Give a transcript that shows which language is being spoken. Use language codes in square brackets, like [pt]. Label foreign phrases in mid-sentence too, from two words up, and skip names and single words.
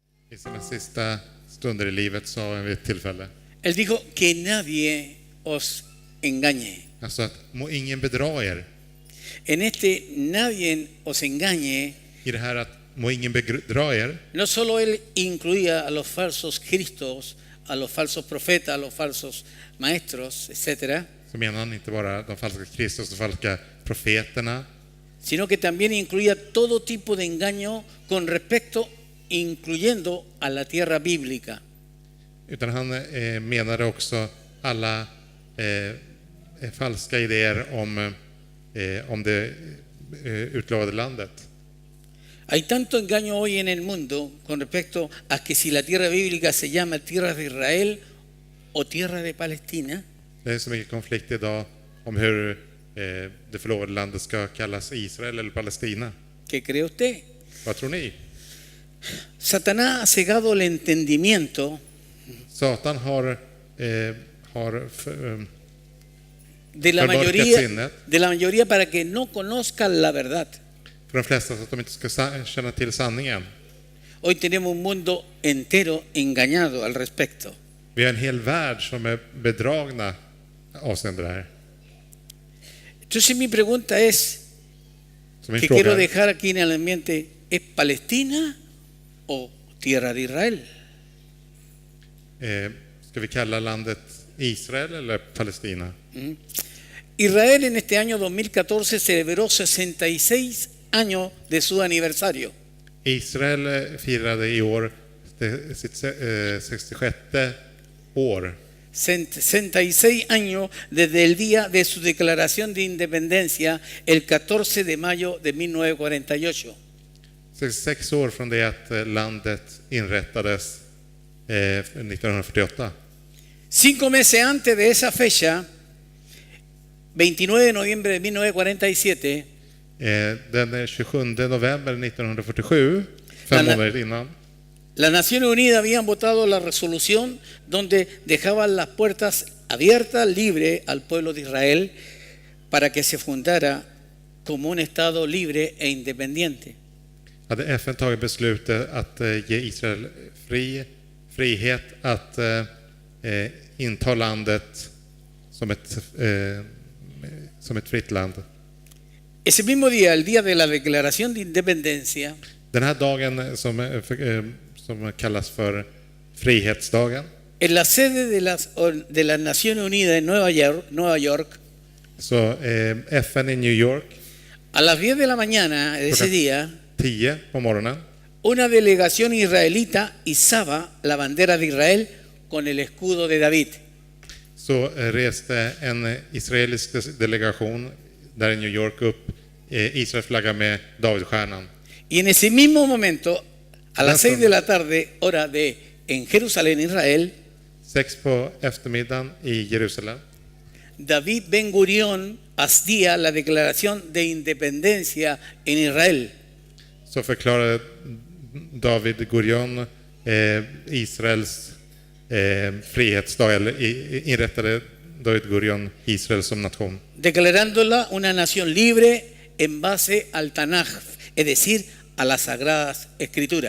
[sv] I sina sista stunder i livet sa han vid ett tillfälle. [es] Él dijo que nadie os engañe. [sv] Alltså att må ingen bedra er. [es] En este nadie os engañe, [sv] I det här att må ingen bedra er. [es] no solo él incluía a los falsos cristos, a los falsos profetas, a los falsos maestros, etcétera, [sv] Så menar han inte bara de falska Kristus, de falska profeterna. [es] sino que también incluía todo tipo de engaño con respecto, incluyendo a la tierra bíblica. [sv] Utan han menade också alla falska idéer om det utlovade landet. [es] Hay tanto engaño hoy en el mundo con respecto a que si la tierra bíblica se llama tierra de Israel o tierra de Palestina, [sv] Det är så mycket konflikt idag om hur det förlovade landet ska kallas Israel eller Palestina. [es] ¿qué cree usted? [sv] Vad tror ni? [es] Satanás ha cegado el entendimiento [sv] Satan har [es] de la mayoría para que no conozcan la verdad. [sv] för de flesta så att de inte ska känna till sanningen. [es] Hoy tenemos un mundo entero engañado al respecto. [sv] Vi har en hel värld som är bedragna avseende det här. [es] Entonces mi pregunta es, [sv] Så min [es] que quiero [sv] fråga är, [es] dejar aquí en el ambiente, ¿es Palestina o tierra de Israel? [sv] ska vi kalla landet Israel eller Palestina? [es] Israel en este año 2014 celebró 66 años de su aniversario. [sv] Israel firade i år sitt 66 år. [es] 66 años desde el día de su declaración de independencia, el 14 de mayo de 1948. [sv] 66 år från det att landet inrättades 1948. [es] 5 meses antes de esa fecha, 29 de noviembre de 1947, [sv] Den 27 november 1947, 5 månader innan, [es] las Naciones Unidas habían votado la resolución donde dejaban las puertas abiertas, libres al pueblo de Israel para que se fundara como un Estado libre e independiente. [sv] hade FN tagit beslutet att ge Israel frihet att inta landet som ett fritt land. [es] Ese mismo día, el día de la declaración de independencia, [sv] Den här dagen som kallas för Frihetsdagen, [es] en la sede de las Naciones Unidas en Nueva York, [sv] så FN i New York, [es] a las 10 de la mañana de ese día, [sv] 10 på morgonen, [es] una delegación israelita izaba la bandera de Israel con el escudo de David. [sv] så reste en israelisk delegation där i New York upp Israels flagga med Davidstjärnan. [es] Y en ese mismo momento, a las 6 de la tarde, hora en Jerusalén, Israel, [sv] 6 på eftermiddagen i Jerusalem, [es] David Ben Gurión hacía la declaración de independencia en Israel. [sv] så förklarade David Gurion Israels frihetsdag, eller inrättade David Gurion Israel som nation. [es] Declarándola una nación libre en base al Tanaj, es decir, a las Sagradas Escrituras.